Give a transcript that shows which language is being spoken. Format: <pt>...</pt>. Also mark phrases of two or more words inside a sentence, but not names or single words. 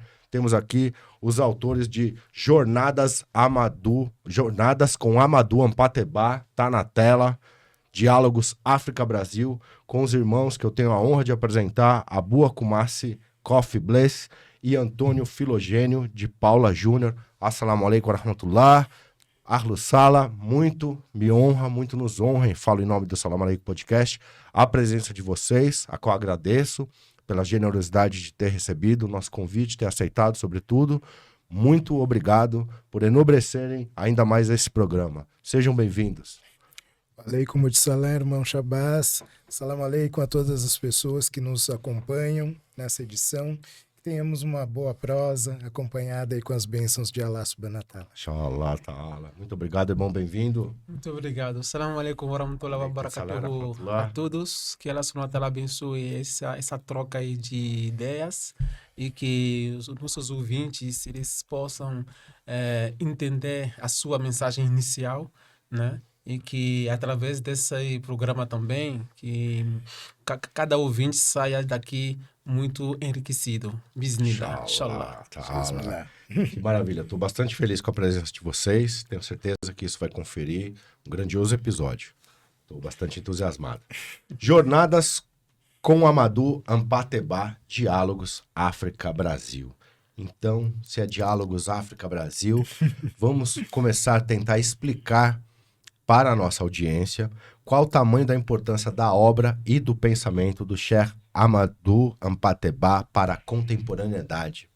<pt>Temos aqui os autores de Jornadas com Amadou Hampâté-Bâ. Tá na tela. Diálogos África-Brasil, com os irmãos que eu tenho a honra de apresentar, Abu Kumasi Kofi Bless e Antônio Filogênio de Paula Júnior.</pt> <ar>السلام عليكم ورحمة الله.</ar> <pt>Ahlus Sala, muito me honra, muito nos honra, e falo em nome do Salam Aleikum Podcast, a presença de vocês, a qual agradeço pela generosidade de ter recebido o nosso convite, ter aceitado, sobretudo. Muito obrigado por enobrecerem ainda mais esse programa. Sejam bem-vindos.</pt> <ar>عليكم السلام,</ar> <pt>irmão Shabazz.</pt> <ar>سلام عليكم</ar> <pt>a todas as pessoas que nos acompanham nessa edição. Que tenhamos uma boa prosa, acompanhada aí com as bênçãos de</pt> <ar>الله سبحانه وتعالى. إن شاء الله تعالى.</ar> <pt>Muito obrigado, irmão, bem-vindo. Muito obrigado.</pt> <ar>سلام عليكم ورحمة الله وبركاته</ar> <pt>a todos. Que</pt> <ar>الله سبحانه وتعالى</ar> <pt>abençoe essa troca aí de ideias e que os nossos ouvintes eles possam entender a sua mensagem inicial, né? E que através desse programa também, que cada ouvinte saia daqui muito enriquecido.</pt> <ar>بسم الله. إن شاء الله.</ar> <pt>Que maravilha. Estou bastante feliz com a presença de vocês. Tenho certeza que isso vai conferir um grandioso episódio. Estou bastante entusiasmado. Jornadas com Amadou Hampâté-Bâ, Diálogos África-Brasil. Então, se é Diálogos África-Brasil, vamos começar a tentar explicar para a nossa audiência qual o tamanho da importância da obra e do pensamento do Sheikh Amadou Hampâté-Bâ para a contemporaneidade.</pt>